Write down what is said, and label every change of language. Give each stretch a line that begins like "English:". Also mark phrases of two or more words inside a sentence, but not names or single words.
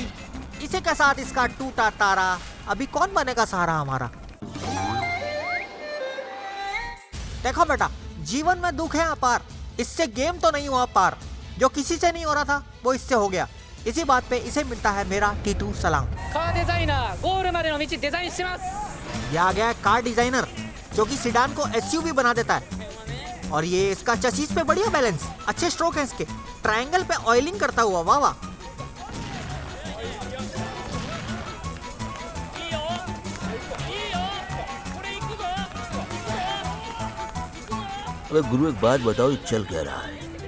Hindi: इसी के साथ इसका टूटा तारा। अभी कौन बनेगा सहारा हमारा? देखो बेटा, जीवन में दुख है अपार, इससे गेम तो नहीं हुआ पार। जो किसी से नहीं हो रहा था वो इससे हो गया। इसी बात पे इसे मिलता है मेरा टीटू सलाम।
Japanese: カーデザイナーゴールまでの道デザインしてます。
Hindi: ये आ गया कार डिजाइनर, जो कि सीडान को एसयूवी बना देता है। और ये इसका चसीस पे बढ़िया बैलेंस, अच्छे स्ट्रोक हैं इसके। ट्रायंगल पे ऑयलिंग करता हुआ, वाह वाह। अबे गुरु एक बात बताओ, ये चल क्या रहा है?